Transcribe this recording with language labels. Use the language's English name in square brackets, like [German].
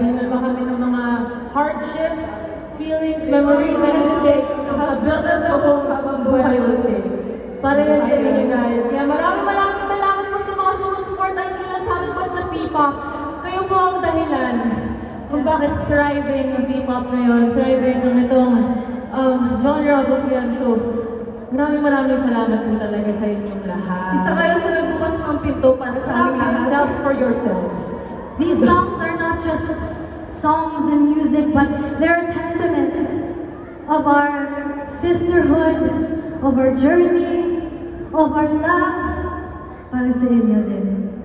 [Filipino] Hinulma kami ng mga [English] hardships, feelings, memories, and mistakes have built us a home [Filipino] habang buhay [English] will stay. [Filipino] Para yan sa inyo guys. Kaya maraming salamat po sa mga sumusuporta hindi lang sa amin but sa P-pop. Kayo po ang dahilan kung bakit thriving ang P-pop ngayon, thriving ang itong [English] genre of OPM. [Filipino] So, maraming salamat po talaga sa inyong lahat. Isa kayo sa nagbukas ng pinto para sa [English] Stop [Filipino] aming lahat. [English] yourselves for yourselves. These songs are not just songs and music, but they're a testament of our sisterhood, of our journey, of our love [Filipino] para sa inyo din.